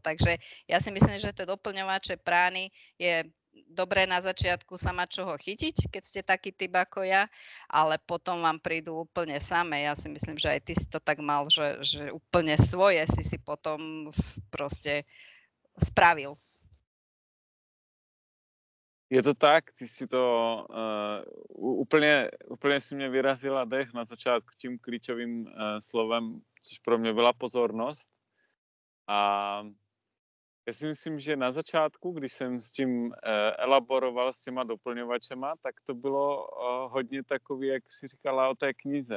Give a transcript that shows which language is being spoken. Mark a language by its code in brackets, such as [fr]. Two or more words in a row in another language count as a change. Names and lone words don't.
[sk] Takže ja si myslím, že tie doplňovače prány je dobré na začiatku sa mať čoho chytiť, keď ste taký typ ako ja, ale potom vám prídu úplne same. Ja si myslím, že aj ty si to tak mal, že úplne svoje si potom proste spravil. [cs] Je to tak, ty si to úplně si mě vyrazila dech na začátku tím klíčovým slovem, což pro mě byla pozornost. A já si myslím, že na začátku, když jsem s tím elaboroval s těma doplňovačema, tak to bylo hodně takový, jak si říkala o té knize.